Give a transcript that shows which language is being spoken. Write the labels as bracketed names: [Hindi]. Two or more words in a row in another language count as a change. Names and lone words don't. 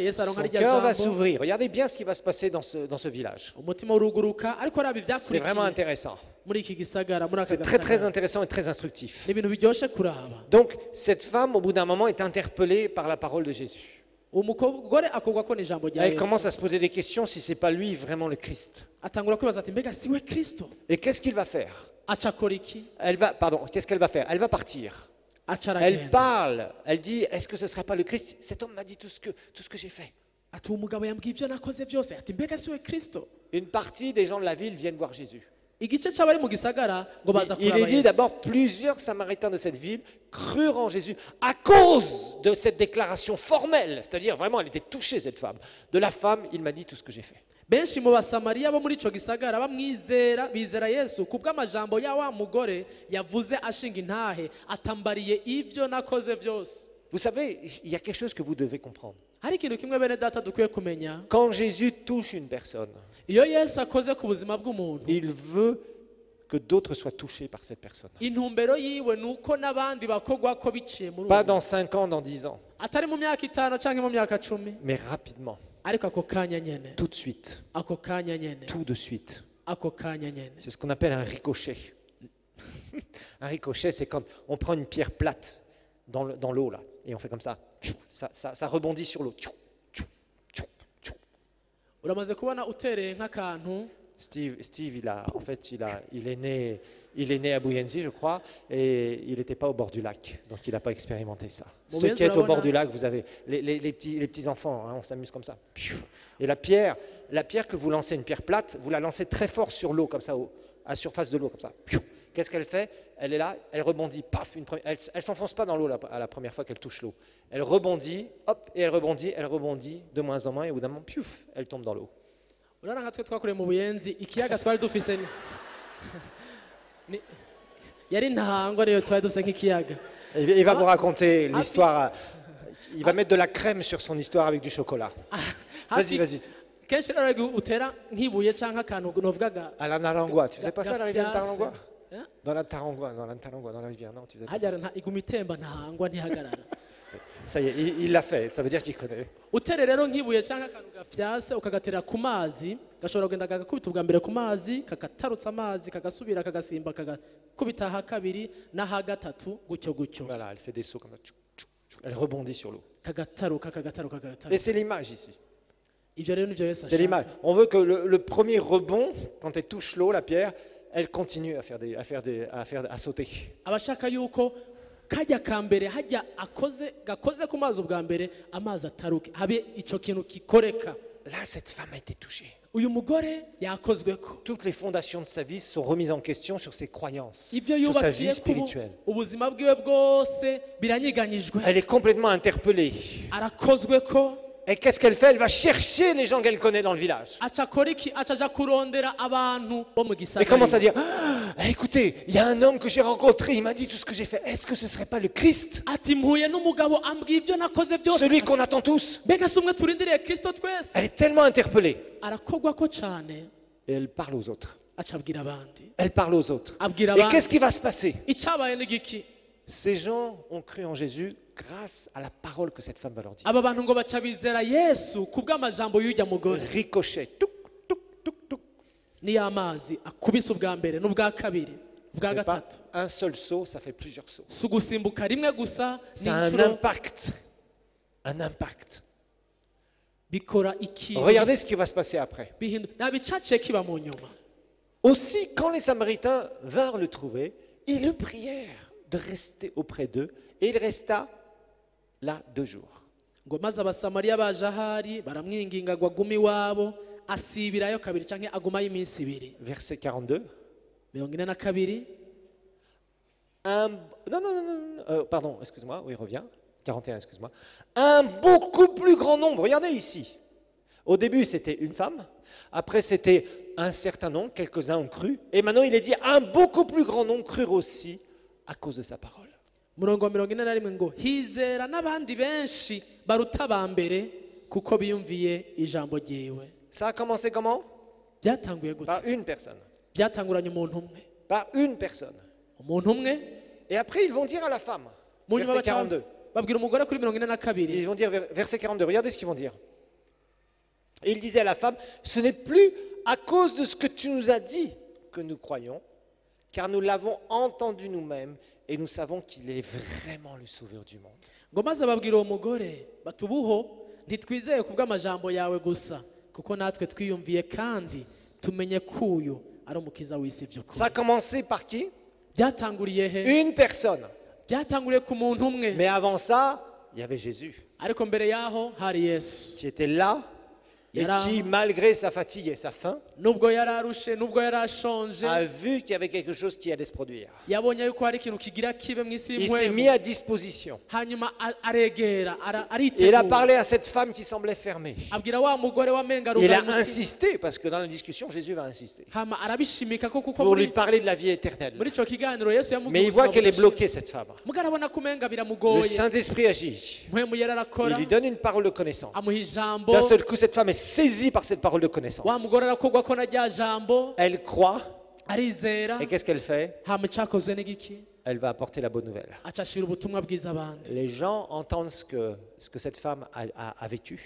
[Rundi] Yesu aronka [French] Son [Rundi] rya [French] cœur va [Rundi] jambo, [French] s'ouvrir. Regardez bien ce qui va se passer dans ce village. [Rundi] umutima uruguruka, ariko arabi [French] C'est vraiment [Rundi] byakurikiye [French] intéressant. [Rundi] muri iki gisagara, muri aka [French] C'est très [Rundi] gasagara. [French] intéressant et très instructif. [Rundi] ni ibintu biryoshe kuraba. [French] Donc, cette femme, au bout d'un moment, est interpellée par la parole de Jésus. [Rundi] uwo mugore akogwako n'ijambo rya [French] Elle commence [Rundi] Yesu, [French] à se poser des questions si c'est pas lui vraiment le Christ. [Rundi] atangura kwibaza ati mbega siwe Kristo? [French] Et qu'est-ce qu'il va faire? [Rundi] aca akora iki? [French] Qu'est-ce qu'elle va faire? Elle va partir. [Rundi] aca [French] Elle [Rundi] aragenda. [French] parle. Elle dit, est-ce que ce ne serait pas le Christ? Cet homme m'a dit tout ce que j'ai fait. [Rundi] ati uwo mugabo yambwiye ibyo nakoze byose, ati mbega siwe Kristo? [French] Une partie des gens de la ville viennent voir Jésus. [Rundi] igice c'abari mu gisagara ngo baza [French] Il est [Rundi] kuraba [French] dit [Rundi] Yesu. [French] d'abord, plusieurs Samaritains de cette ville crurent en Jésus à cause de cette déclaration formelle. C'est-à-dire, vraiment, elle était touchée, cette femme. De la femme, il m'a dit tout ce que j'ai fait. [Rundi] benshi mu basamariya bo muri ico gisagara bamwizera, bizera Yesu kubw'amajambo ya wa mugore yavuze ashinga intahe, atambariye ibyo nakoze byose. [French] Vous savez, il y a quelque chose que vous devez comprendre. [Rundi] hari ikintu kimwe bene data dukwiye kumenya. [French] Quand Jésus touche une personne, [Rundi] iyo Yesu akoze ku buzima bw'umuntu, [French] il veut que d'autres soient touchés par cette personne. [Rundi] intumbero yiwe ni uko n'abandi bakogwako biciye muri [French] Pas [Rundi] uwo [French] dans 5 ans, dans 10 ans, [Rundi] atari mu myaka 5 canke mu myaka 10 [French] mais rapidement, [Rundi] ariko ako kanya nyene [French] tout de suite, [Rundi] ako kanya nyene [French] tout de suite. [Rundi] ako kanya nyene [French] C'est ce qu'on appelle un ricochet. Un ricochet, c'est quand on prend une pierre plate dans l'eau, là, et on fait comme ça. Ça rebondit sur l'eau. [Rundi] uramaze kubona utereye nk'akantu [French] Steve, il est né à Bouyenzi, je crois, et il n'était pas au bord du lac, donc il n'a pas expérimenté ça. Bon, Ceux bien qui êtes au bord sûr, du lac, vous avez les petits enfants, hein, on s'amuse comme ça. Et la pierre que vous lancez, une pierre plate, vous la lancez très fort sur l'eau, comme ça, à la surface de l'eau, comme ça. Qu'est-ce qu'elle fait? Elle est là, elle rebondit, paf, elle s'enfonce pas dans l'eau à la première fois qu'elle touche l'eau. Elle rebondit, hop, et elle rebondit de moins en moins, et au bout d'un moment, piouf, elle tombe dans l'eau. [Rundi] urabona nka twe twakoreye mu buyenzi ikiyaga twari dufise yari ntahangwa rero twari dufise nk'ikiyaga [French] Il va vous raconter l'histoire. Il va mettre de la crème sur son histoire avec du chocolat. Vas-y. [Rundi] kenshi rero utera nk'ibuye canke akantu novugaga [French] À la Narangwa, tu faisais pas ça à la rivière de [Rundi] Gafyase. [French] Tarangwa? Hein? Dans la Tarangwa, dans la rivière, non, tu faisais pas ça. [Rundi] hajyara iguma itemba ntahangwa ntihagarara [French] Ça y est, il l'a fait, ça veut dire qu'il connaît. [Rundi] utere rero nk'ibuye canke akantu gafyase ukagaterera ku mazi gashobora kugenda kagakubita ubwa mbere ku mazi kagatarutsa amazi kagasubira kagasimba kagakubita aha kabiri n'aha gatatu gutyo gutyo [French] Voilà, elle fait des sauts comme ça. Elle rebondit sur l'eau. [Rundi] kagataruka [French] Et c'est l'image ici. [Rundi] ivyo rero nivyo Yesu [French] C'est [Rundi] ashaka. [French] l'image. On veut que le premier rebond, quand elle touche l'eau, la pierre, elle continue à sauter. [Rundi] abashaka yuko kajya ka mbere hajya gakoze ku mazi ubwa mbere amazi ataruke habe ico kintu kikoreka [French] Là, cette femme a été touchée. [Rundi] uyu mugore yakozweko [French] Toutes les fondations de sa vie sont remises en question sur ses croyances, [Rundi] ibyo [French] sur sa vie [Rundi] yubakiye [French] spirituelle. [Rundi] ubuzima bwiwe bwose biranyiganyijwe [French] Elle est complètement interpellée. [Rundi] arakozweko [French] Et qu'est-ce qu'elle fait? Elle va chercher les gens qu'elle connaît dans le village. [Rundi] aca akora iki aca aja kurondera abantu bo mu [French] Et commence à [Rundi] gisagara [French] dire, ah, écoutez, il y a un homme que j'ai rencontré, il m'a dit tout ce que j'ai fait. Est-ce que ce ne serait pas le Christ? [Rundi] ati mpuye n'umugabo ambwiye ibyo nakoze byose [French] Celui qu'on attend tous. [Rundi] mbega si umwe turindiriye kristo twese [French] Elle est tellement interpellée. [Rundi] arakogwako cane [French] Et elle parle aux autres. [Rundi] aca abwira abandi [French] Elle parle aux autres. [Rundi] abwira [French] Et [Rundi] abandi [French] qu'est-ce qui va se passer? [Rundi] icyabaye n'igiki [French] Ces gens ont cru en Jésus grâce à la parole que cette femme va leur dire. [Rundi] aba bantu ngo baca bizera yesu kubw'amajambo y'ujya mugore [French] Ricochet. Touc, touc, touc, touc. [Rundi] niyo amazi akubise ubwa mbere n'ubwa kabiri ubwa [French] Ça fait pas [Rundi] gatatu [French] un seul saut, ça fait plusieurs sauts. [Rundi] si ugusimbuka rimwe gusa [French] C'est un [Rundi] n'inshuro [French] impact. Un impact. [Rundi] bikora ikintu [French] Regardez ce qui va se passer après. [Rundi] nta bicaciye kiba mu nyuma [French] Aussi, quand les Samaritains vinrent le trouver, ils le prièrent de rester auprès d'eux, et il resta là 2 jours. [Rundi] ngo maze abasamariya baje ahari baramwinginga ngo agume iwabo asibirayo kabiri cyangwa agumayo iminsi ibiri [French] Verset 42. 42 Pardon, excuse-moi, oui, reviens. 41, excuse-moi. Un beaucoup plus grand nombre. Regardez ici. Au début, c'était une femme. Après, c'était un certain nombre. Quelques-uns ont cru. Et maintenant, il est dit un beaucoup plus grand nombre crurent aussi à cause de sa parole. [Rundi] murongo wa 41 ngo hizera n'abandi benshi baruta aba mbere kuko biyumviye ijambo ryiwe [French] Ça a commencé comment? [Rundi] byatanguye gute [French] Par une personne. [Rundi] byatanguranye umuntu umwe [French] Par une personne. [Rundi] umuntu umwe [French] Et après, ils vont dire à la femme. [Rundi] mu nyuma [French] Verset 42. [Rundi] babwira umugore kuri 42 [French] Ils vont dire, verset 42, regardez ce qu'ils vont dire. Et il disait à la femme, ce n'est plus à cause de ce que tu nous as dit que nous croyons, car nous l'avons entendu nous-mêmes et nous savons qu'il est vraiment le sauveur du monde. [Rundi] ngo maze babwira uwo mugore batubuho ntitwizeye ku bw'amajambo yawe gusa kuko natwe twiyumviye kandi tumenye ko uyu ari umukiza w'isi by'ukuri [French] Ça a commencé par qui? [Rundi] byatanguriye he [French] Une personne. [Rundi] byatanguriye ku muntu umwe [French] Mais avant ça, il y avait Jésus [Rundi] ariko mbere yaho hari yesu [French] qui était là et qui, malgré sa fatigue et sa faim, [Rundi] nubwo yari arushe nubwo yari ashonje [French] a vu qu'il y avait quelque chose qui allait se produire. [Rundi] yabonye yuko hari ikintu kigira kibe mu isi [French] Il s'est mis [Rundi] y'impuhwe [French] à disposition. [Rundi] hanyuma aregera [French] Et il a [Rundi] aritegura [French] parlé à cette femme qui semblait fermée. [Rundi] abwira wa mugore wamenga [French] Il a [Rundi] rugaye [French] insisté, parce que dans la discussion, Jésus va insister, [Rundi] hama arabishimika ko kuko [French] pour lui [Rundi] muri [French] parler de la vie éternelle. [Rundi] ico kiganiro yesu [French] Mais il voit qu'elle est bloquée, cette femme. [Rundi] mugarabona kumenga [French] Le [Rundi] biramugoye [French] Saint-Esprit agit. [Rundi] mpwemu yari [French] Il [Rundi] arakora [French] lui donne une parole de connaissance. [Rundi] amuha ijambo [French] D'un seul coup, cette femme est saisie par cette parole de connaissance. [Rundi] wa mugore arakogwa ko na rya jambo [French] Elle croit [Rundi] arizera [French] Et qu'est-ce qu'elle fait? [Rundi] hama icyakozwe n'igiki [French] Elle va apporter la bonne nouvelle. [Rundi] acashira ubutumwa bwiza abandi. [French] Les gens entendent ce que cette femme a vécu.